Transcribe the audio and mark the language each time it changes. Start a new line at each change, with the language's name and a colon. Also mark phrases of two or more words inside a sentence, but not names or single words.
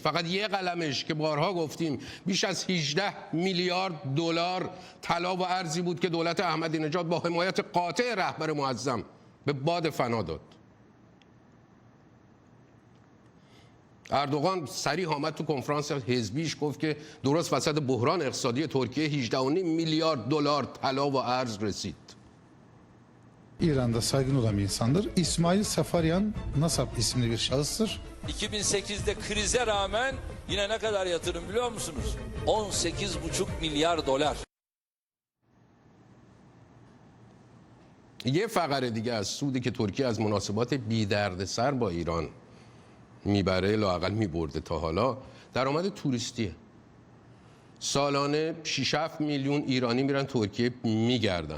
Persian: فقط یه قلمش که بارها گفتیم بیش از 18 میلیارد دلار طلا و ارزی بود که دولت احمدی نژاد با حمایت قاطع رهبر معظم به باد فنا داد. اردوغان صریح آمد تو کنفرانس حزبیش گفت که درست وسط بحران اقتصادی ترکیه 18.5
Turkish: milyar dolar
Persian: طلا و ارز رسید.
Turkish: İran'da saygın olan bir insandır. İsmail Safaryan Nasap isimli bir şahıstır. 2008'de krize rağmen yine ne kadar yatırım biliyor musunuz? 18,5 milyar dolar.
Persian: یه فقره دیگه از سودی که ترکیه از مناسبات بی دردسر با ایران میبره، لااقل میبرده تا حالا، درآمد توریستیه. سالانه 6-7 میلیون ایرانی میرن ترکیه میگردن.